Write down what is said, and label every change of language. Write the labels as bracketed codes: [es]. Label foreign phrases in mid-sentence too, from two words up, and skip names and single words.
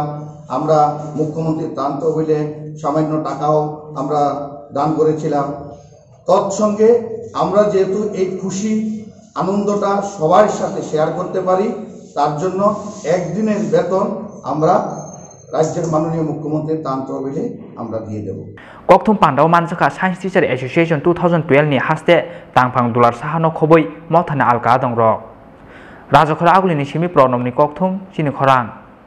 [bn] আমরা মুখ্যমন্ত্রীর ত্রাণ তহবিলে সামান্য টাকাও আমরা দান করেছিলাম। তৎসঙ্গে আমরা যেহেতু এই খুশি আনন্দটা সবার সাথে শেয়ার করতে পারি, তার জন্য একদিনের বেতন আমরা রাজ্যের মাননীয় মুখ্যমন্ত্রীর ত্রাণ তহবিলে আমরা দিয়ে দেব। [trp] Kokthum Panda Manjaka Science Teacher Association 2012 ni Haste Tangphang Dular Sahano Khoboi Mothana Alka Dongrok Rajakhala Agulini Simi Pronom ni Kokthum Chini Khorang